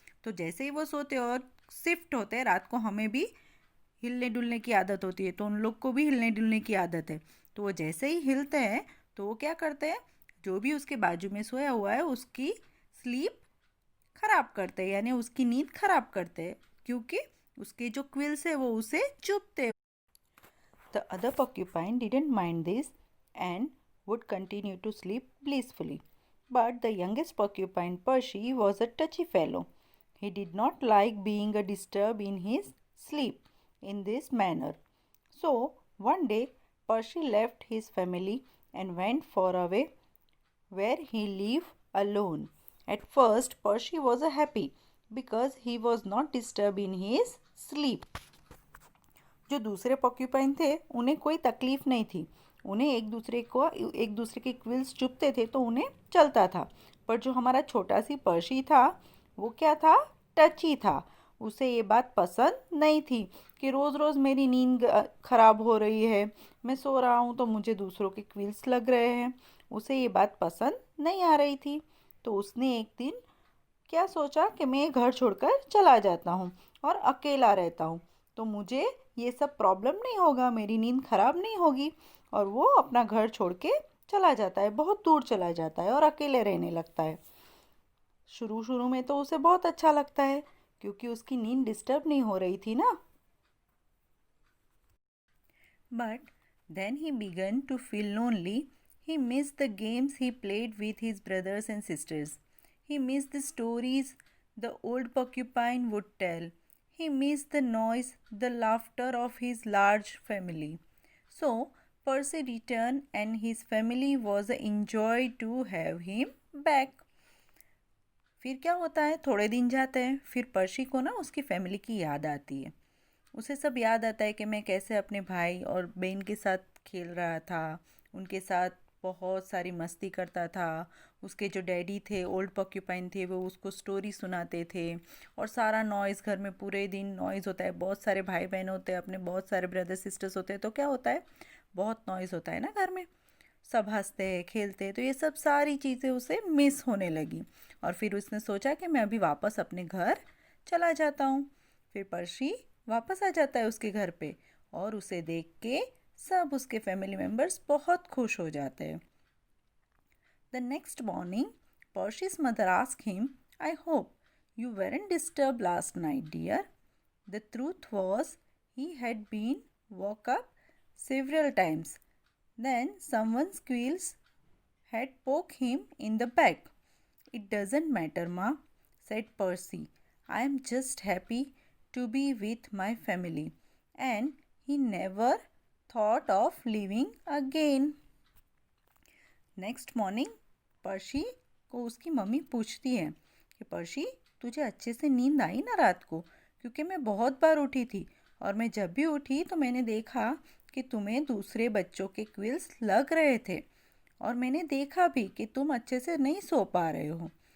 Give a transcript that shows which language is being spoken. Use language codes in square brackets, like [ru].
[hi] तो जैसे ही वो सोते हैं और शिफ्ट होते हैं, रात को हमें भी हिलने डुलने की आदत होती है, तो उन लोग को भी हिलने डुलने की आदत है। तो वो जैसे ही हिलते हैं तो वो क्या करते हैं, जो भी उसके बाजू में सोया हुआ है उसकी स्लीप खराब करते हैं, यानी उसकी नींद खराब करते हैं, क्योंकि उसके जो क्विल्स है वो उसे चुभते हैं। [en] The other porcupine didn't mind this and would continue to sleep blissfully. But the youngest porcupine, Percy, was a touchy fellow. He did not like being disturbed in his sleep in this manner. So, one day, Percy left his family and went far away where he lived alone. At first, Percy was happy because he was not disturbed in his sleep. [hi] जो दूसरे porcupine थे उन्हें कोई तकलीफ नहीं थी, उन्हें एक दूसरे के क्विल्स चुभते थे तो उन्हें चलता था। पर जो हमारा छोटा सी पर्शी था वो क्या था? टची था। उसे ये बात पसंद नहीं थी कि रोज़ रोज़ मेरी नींद खराब हो रही है, मैं सो रहा हूँ तो मुझे दूसरों के क्विल्स लग रहे हैं। उसे ये बात पसंद नहीं आ रही थी। तो उसने एक दिन क्या सोचा कि मैं घर छोड़कर चला जाता हूँ और अकेला रहता हूँ, तो मुझे ये सब प्रॉब्लम नहीं होगा, मेरी नींद खराब नहीं होगी। और वो अपना घर छोड़ के चला जाता है, बहुत दूर चला जाता है और अकेले रहने लगता है। शुरू शुरू में तो उसे बहुत अच्छा लगता है क्योंकि उसकी नींद डिस्टर्ब नहीं हो रही थी ना। [en] But then he began to feel lonely. He miss the games he played with his brothers and sisters. He missed the stories the old porcupine would tell. He missed the noise, the laughter of his large family. So Percy returned, and his family was enjoyed to have him back. [hi] फिर क्या होता है, थोड़े दिन जाते हैं, फिर पर्शी को ना उसकी फैमिली की याद आती है। उसे सब याद आता है कि मैं कैसे अपने भाई और बहन के साथ खेल रहा था, उनके साथ बहुत सारी मस्ती करता था। उसके जो डैडी थे, [en] old porcupine [hi] थे, वो उसको स्टोरी सुनाते थे। और सारा नॉइज़, घर में पूरे दिन नॉइज़ होता है, बहुत सारे भाई बहन होते हैं, अपने बहुत सारे [en] brother sisters [hi] होते हैं, तो क्या होता है, बहुत नॉइज़ होता है ना घर में। सब हंसते हैं, खेलते हैं, तो ये सब सारी चीज़ें उसे मिस होने लगी। और फिर उसने सोचा कि मैं अभी वापस अपने घर चला जाता हूँ। फिर पर्शी वापस आ जाता है उसके घर पे, और उसे देख के सब उसके फैमिली मेम्बर्स बहुत खुश हो जाते हैं। [en] The next morning Percy's mother asked him, I hope you weren't disturbed last night, dear. The truth was, he had been woke up several times. Then someone's quills had poked him in the back. It doesn't matter, Ma, said Percy. I am just happy to be with my family. And he never thought of leaving again. Next morning [hi] पर्शी को उसकी mummy पूछती है कि पर्शी, तुझे अच्छे से नींद आई ना रात को? क्योंकि मैं बहुत बार उठी थी और मैं जब भी उठी तो मैंने देखा कि तुम्हें दूसरे बच्चों के क्विल्स लग रहे थे और मैंने देखा भी कि तुम अच्छे से नहीं सो पा रहे हो।